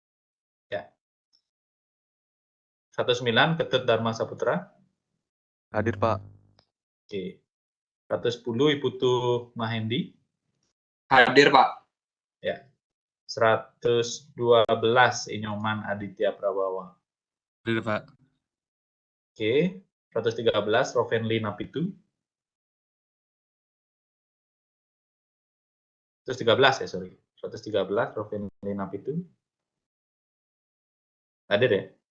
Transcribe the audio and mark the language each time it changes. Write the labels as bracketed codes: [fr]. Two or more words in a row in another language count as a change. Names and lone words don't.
[id] 109 Ketut Dharma Saputra. Hadir Pak. Oke. 110 Iputu Mahendi. Hadir, Pak. 112 Inyoman Aditya Prabawa. Hadir, Pak. Oke. 113 Rovenli Napitu. 113 ya, sorry. 113 Rovenli Napitu. Hadir ya?